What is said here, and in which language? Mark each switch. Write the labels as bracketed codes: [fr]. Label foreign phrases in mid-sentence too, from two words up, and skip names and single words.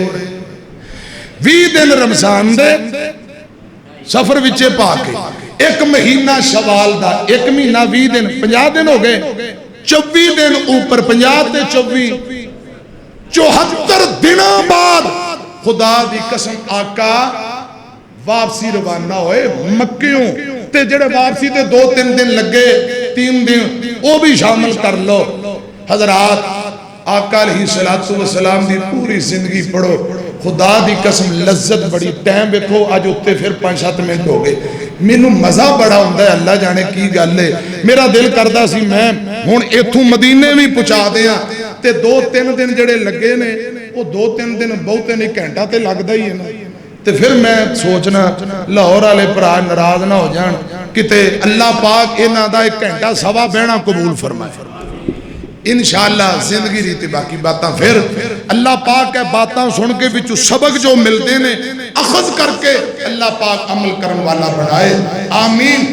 [pa] 20 دن رمضان دے، سفر وچے پا کے، ایک مہینہ شوال دا، ایک مہینہ 20 دن، 50 دن ہو گئے، 24 دن اوپر 50 تے 24 74 دنوں بعد خدا دی قسم آقا واپسی روانہ ہوئے مکیوں تے، جڑے واپسی تے 2-3 دن لگے، 3 دن وہ بھی شامل کر لو۔ حضرات آقا علیہ السلام دی پوری زندگی پڑھو، خدا دی قسم لذت بڑی، ٹائم ویکھو اج اُتے پھر 5-7 منٹ ہو گئے، مینوں مزہ بڑا ہوندا ہے، اللہ جانے کی گل ہے۔ میرا دل کردا سی میں ہن ایتھوں مدینے بھی پہنچا دیاں تے 2-3 دن جڑے لگے نے وہ 2-3 دن بہتے نہیں، گھنٹہ تے لگدا ہی ہے نا۔ تے پھر میں سوچنا لاہور والے بھرا ناراض نہ ہو جان، کتے اللہ پاک انہاں دا 1 گھنٹہ سوا بہنا قبول فرمائے انشاءاللہ۔ زندگی ریتی باقی باتاں پھر اللہ پاک ہے، باتاں سن کے بچو سبق جو ملتے نے اخذ کر کے اللہ پاک عمل کرن والا بنائے، آمین۔